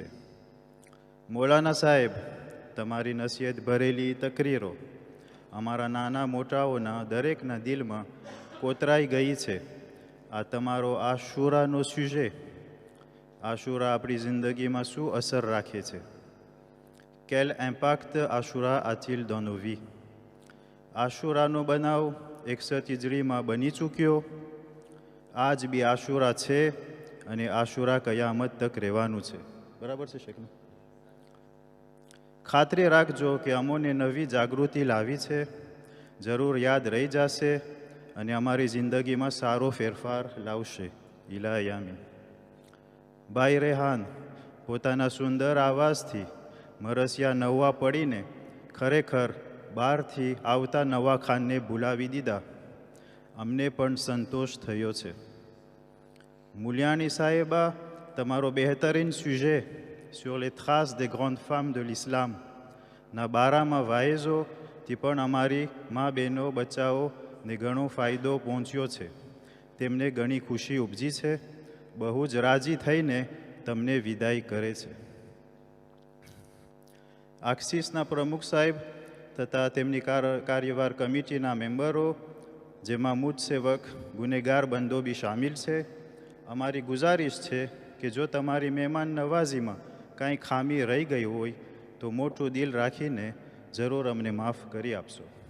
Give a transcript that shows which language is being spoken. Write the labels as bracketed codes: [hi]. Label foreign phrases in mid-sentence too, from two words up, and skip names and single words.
[gu] મૌલાના સાહેબ, તમારી નસીહત ભરેલી તકરીરો અમારા નાના મોટાઓના દરેકના દિલમાં કોતરાઈ ગઈ છે। આ તમારો આશુરાનો સ્યુજે, આશુરા આપણી જિંદગીમાં શું અસર રાખે છે? [fr] Quel impact Ashura a-t-il dans nos vies? [gu] આશુરાનો બનાવ 61 હિજરીમાં બની ચૂક્યો। આજ બી આશુરા છે અને આશુરા કયામત તક રહેવાનું છે। બરાબર છે શેખ? ખાતરી રાખજો કે અમોને નવી જાગૃતિ લાવી છે, જરૂર યાદ રહી જશે અને અમારી જિંદગીમાં સારો ફેરફાર લાવશે। ઇલાહી આમીન। ભાઈ રેહાન પોતાના સુંદર આવાજથી મરસિયા નવા પડીને ખરેખર બહારથી આવતા નવા ખાનને ભૂલાવી દીધા। અમને પણ સંતોષ થયો છે। મુલિયાની સાહેબા, તમારો બહેતરીન સ્યુજે [fr] sur les traces des grandes femmes de l'islam [gu] ના બારામાં વાયઝોથી પણ અમારી મા બહેનો બચાવોને ઘણો ફાયદો પહોંચ્યો છે। તેમને ઘણી ખુશી ઉપજી છે। બહુ જ રાજી થઈને તમને વિદાય કરે છે। આક્સિસના પ્રમુખ સાહેબ તથા તેમની કાર્યવાર કમિટીના મેમ્બરો, જેમાં મુજ સેવક ગુનેગાર બંદો બી શામિલ છે, અમારી ગુજારિશ છે કે જો તમારી મહેમાન નવાઝીમાં કાંઈ ખામી રહી ગઈ હોય તો મોટું દિલ રાખીને જરૂર અમને માફ કરી આપશો।